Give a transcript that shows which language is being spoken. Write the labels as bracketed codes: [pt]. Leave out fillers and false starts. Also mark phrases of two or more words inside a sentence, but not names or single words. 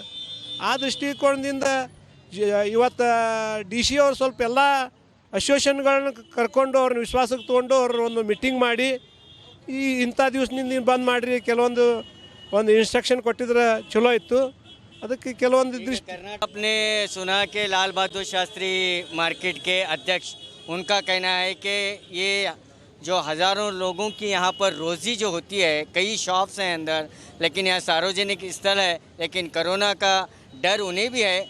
[kn] ಆ ದೃಷ್ಟಿಕೋನದಿಂದ ಇವತ್ತು DC ಅವ್ರು ಸ್ವಲ್ಪ ಎಲ್ಲ ಅಸೋಸಿಯೇಷನ್ಗಳನ್ನ ಕರ್ಕೊಂಡು ಅವ್ರನ್ನ ವಿಶ್ವಾಸಕ್ಕೆ ತೊಗೊಂಡು ಅವ್ರ ಒಂದು ಮೀಟಿಂಗ್ ಮಾಡಿ ಇಂಥ ದಿವಸದಿಂದ ಬಂದ್ ಮಾಡಿರಿ ಕೆಲವೊಂದು ಇನ್ಸ್ಟ್ರಕ್ಷನ್ ಕೊಟ್ಟಿದ್ರೆ ಚಲೋ ಇತ್ತು. ಅದಕ್ಕೆ ಕೆಲವೊಂದು ದೃಷ್ಟಿ [hi] आपने सुना कि लाल बहादुर शास्त्री मार्केट के अध्यक्ष, उनका कहना है कि ये जो हज़ारों लोगों की यहाँ पर रोज़ी जो होती है, कई शॉप्स हैं अंदर, लेकिन यहाँ सार्वजनिक स्थल है, लेकिन कोरोना का डर उन्हें भी है।